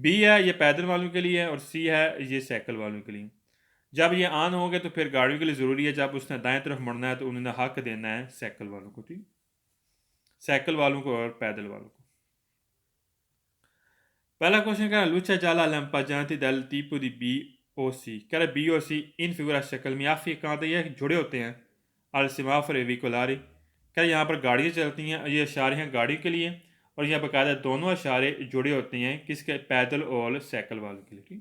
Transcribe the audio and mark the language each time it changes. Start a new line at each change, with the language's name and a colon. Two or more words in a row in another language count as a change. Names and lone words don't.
Hindi: बी है ये पैदल वालों के लिए और सी है ये साइकिल वालों के लिए। जब ये ऑन हो गए तो फिर गाड़ियों के लिए ज़रूरी है, जब उसने दाएं तरफ मुड़ना है तो उन्होंने हक देना है साइकिल वालों को, ठीक, साइकिल वालों को और पैदल वालों को। पहला क्वेश्चन कह रहा
Italian: luce gialla lampeggianti del tipo di B o C,
Hindi: कह रहा बी और सी इन फिगुरा शक्ल में आप कहाँ तक ये जुड़े होते हैं
Italian: al semaforo veicolari,
Hindi: कह रहा यहाँ पर गाड़ियाँ चलती हैं, ये इशारे हैं गाड़ी के लिए और यहाँ बाकायदा दोनों इशारे जुड़े होते हैं किसके, पैदल और साइकिल वालों के लिए, ठीक।